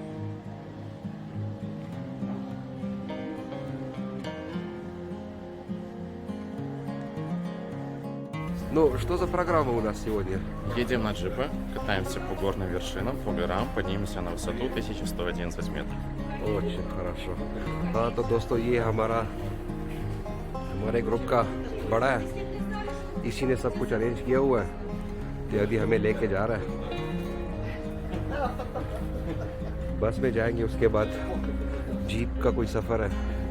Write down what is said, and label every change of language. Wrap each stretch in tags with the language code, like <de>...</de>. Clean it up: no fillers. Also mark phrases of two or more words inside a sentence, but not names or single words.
<ru>Ну, что за программа у нас сегодня? Едем на джипе, катаемся по горным вершинам, по горам, поднимемся на высоту 1111 метров. Очень хорошо.</ru> <hi>हाँ तो दोस्तों, ये हमारे ग्रुप का बड़ा है, इसी ने सब कुछ अरेंज किया हुआ है। तो अभी हमें लेके जा रहा है, बस में जाएंगे, उसके बाद जीप का कोई सफ़र है।</hi>